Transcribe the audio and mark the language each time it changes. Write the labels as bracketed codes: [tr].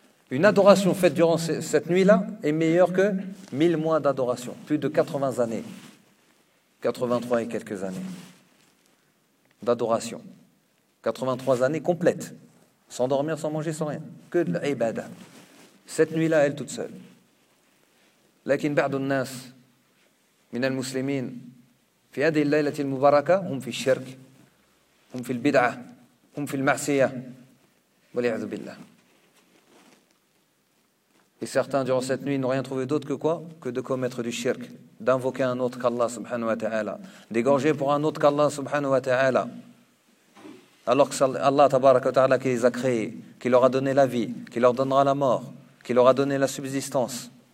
[fr] Une adoration faite durant cette nuit-là est meilleure que 1000 mois d'adoration. Plus de 80 années. 83 et quelques années d'adoration. 83 années complètes. Sans dormir, sans manger, sans rien. Que de l'ibadah. Cette nuit-là, elle toute seule. [ar] Lakin ba'dun nas min al-muslimin في هذه الليلة المباركة هم في الشرك هم في البدعة هم في المعصية والعياذ بالله. [fr] Et certains durant cette nuit n'ont rien trouvé d'autre que quoi? Que de commettre du shirk, d'invoquer un autre qu'Allah [ar] subhanahu wa ta'ala, [fr] d'égorger pour un autre qu'Allah subhanahu wa ta'ala, alors que Allah [ar] tabaraka wa ta'ala [fr] qui les a créés, qui leur a donné la vie, qui leur donnera la mort, qui leur a donné la subsistance.